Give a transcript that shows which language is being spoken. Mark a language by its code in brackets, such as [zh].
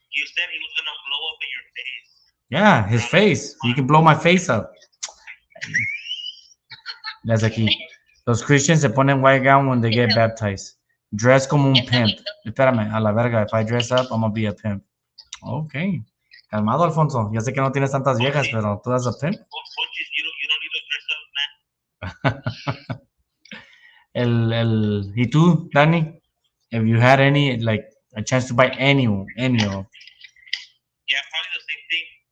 [en] You said he was gonna blow up in your face. Yeah, his face. You can blow my face up. That's [es] aquí. Los Christians se ponen [en] white gown when they get baptized. Dress [es] como un pimp. Espérame, a la verga. [en] If I dress up, I'm gonna be a pimp. Okay. [es] Calmado, [en] Alfonso. [es] Ya sé que no tienes tantas viejas, pero tú eres [en] a pimp. You don't need to dress up, man. [es] ¿Y tú, Danny? [en] If you had any, like, a chance to buy any of Yeah, probably the same thing.